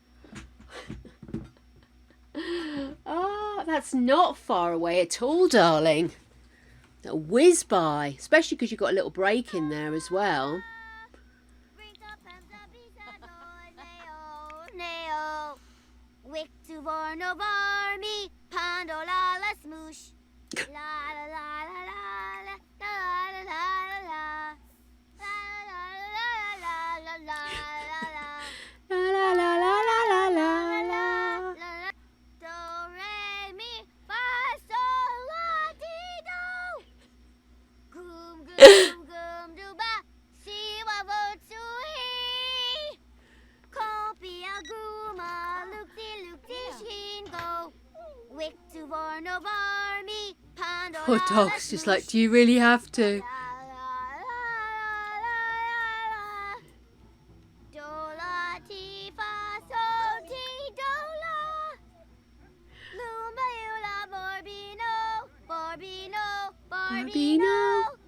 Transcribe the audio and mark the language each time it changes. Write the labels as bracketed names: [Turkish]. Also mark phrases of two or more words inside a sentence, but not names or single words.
[English] Oh, that's not far away at all, darling. That'll whiz by, especially because you've got a little break in there as well. Wick to born over me, Pandolala smoosh. La la la la la la la la la la la la La la la la la la la la. la. Do re mi fa sol la ti do. Gum gum gum do ba. Si wa vo tu he. Kopia guma look di shin go. Wick to born over me, Pandolala Poor dog's just like, do you really have to? Barbino.